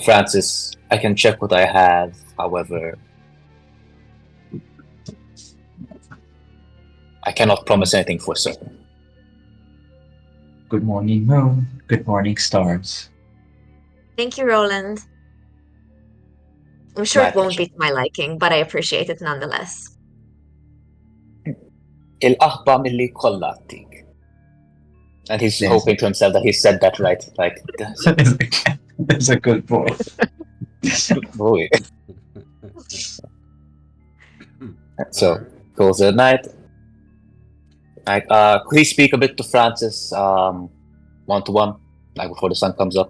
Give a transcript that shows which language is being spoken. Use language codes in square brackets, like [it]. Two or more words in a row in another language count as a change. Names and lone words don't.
[en] Francis, I can check what I have. However, I cannot promise anything for certain. Good morning, moon. Good morning, stars. Thank you, Roland. I'm sure it won't be to my liking, but I appreciate it nonetheless. Il-aħba milli kollatik. And he's hoping to himself that he said that right. Like, that's a good boy. Good boy. So, calls it night. Like, could he speak a bit to Francis, one-to-one, like before the sun comes up?